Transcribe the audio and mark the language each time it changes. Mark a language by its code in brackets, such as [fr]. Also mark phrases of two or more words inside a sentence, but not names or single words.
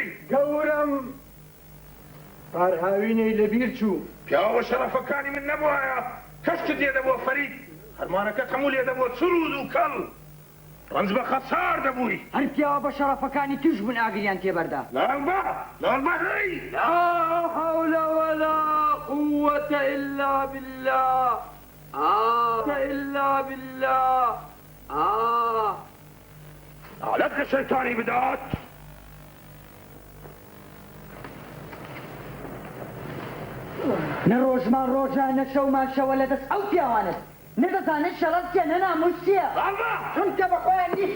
[ckb] گەورم پارهاوینەی لەبیر چوو پیاوە شەرەفەکانی من نەبووایە کەشتت لێ دەبووە فەرید هەرمانەکەت هەموو لێ دەبووە چرود و کەڵ ڕەنج بە خەسار دەبووی هەر پیاوە بە شەرەفەکانی توش بوون ئاگریان تێبەردا ناڵبا ناڵبا هەی [ar] لا حول ولا قوة إلا بالله إلا بالله [ckb] لەت لە شەیتانی بدات نە ڕۆژمان ڕۆژان نە شەومان شەوە لەدەست ئەو پیاوانت نەدەزانێت شەڵەت چیە نە ناموس چییە چونکە بە خۆیان نیشە